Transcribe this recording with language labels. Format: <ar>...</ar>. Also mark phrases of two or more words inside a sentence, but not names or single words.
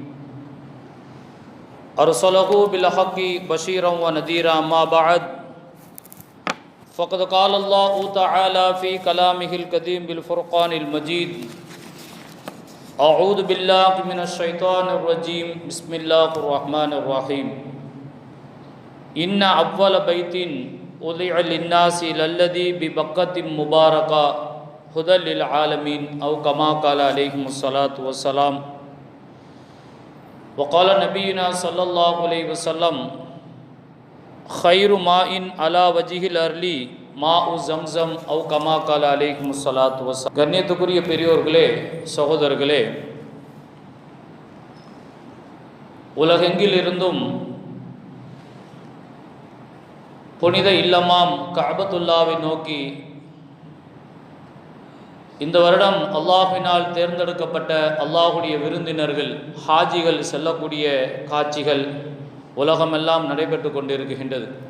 <ar>أرسله بالحق بشيرا ونذيرا ما بعد فقد قال الله تعالى في كلامه القديم بالفرقان المجيد أعوذ بالله من الشيطان الرجيم بسم الله الرحمن الرحيم إن أول بيت وضع للناس للذي ببقة مباركة هدى للعالمين أو كما قال عليهم الصلاة والسلام وقال نبينا صلى الله عليه وسلم خير ماء على وجه الأرض ماء زمزم أو كما قال عليهم الصلاة والسلام.</ar> <ta>கண்ணியத்துக்குரிய பெரியோர்களே, சகோதரர்களே, உலகெங்கிலிருந்தும் புனித இல்லமாம் கஅபத்துல்லாவை நோக்கி இந்த வருடம் அல்லாஹ்வினால் தேர்ந்தெடுக்கப்பட்ட அல்லாஹுடைய விருந்தினர்கள் ஹாஜிகள் செல்லக்கூடிய காட்சிகள் உலகமெல்லாம் நடைபெற்று கொண்டிருக்கின்றது.</ta>